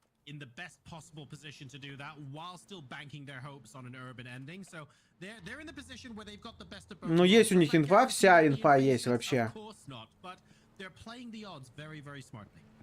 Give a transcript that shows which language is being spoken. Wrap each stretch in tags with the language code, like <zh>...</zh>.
<en>In the best possible position to do that while still banking their hopes on an urban ending. So they're in the position where they've got the best of both.</en> <ru>Ну есть у них инфа, вся инфа есть вообще.</ru> <en>Of course not, but they're playing the odds very, very smartly.</en>